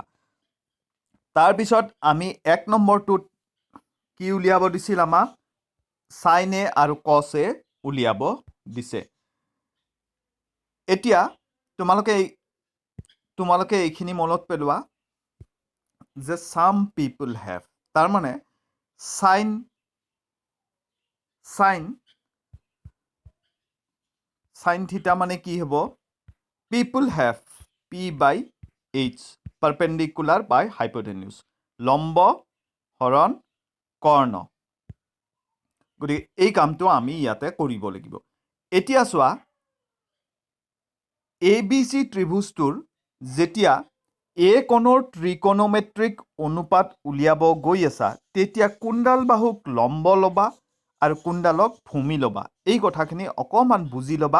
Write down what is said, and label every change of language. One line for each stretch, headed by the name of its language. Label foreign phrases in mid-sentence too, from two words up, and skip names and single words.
Assamese: তাৰপিছত আমি এক নম্বৰটোত কি উলিয়াব দিছিল আমাক sin A আৰু cos A উলিয়াব দিছে। এতিয়া তোমালোকে এইখিনি মনত পেলোৱা যে
English: some people have
Assamese: তাৰমানে sin থিটা মানে কি হ'ব
English: people have P by H perpendicular by hypotenuse
Assamese: লম্ব হৰণ কৰ্ণ। গতিকে এই কামটো আমি ইয়াতে কৰিব লাগিব। এতিয়া চোৱা ABC ত্ৰিভুজটোৰ যেতিয়া A কোণৰ ত্ৰিকোণমেট্ৰিক অনুপাত উলিয়াব গৈ আছা তেতিয়া কোনডাল বাহুক লম্ব ল'বা আৰু কোনডালক ভূমি ল'বা এই কথাখিনি অকমান বুজি ল'বা।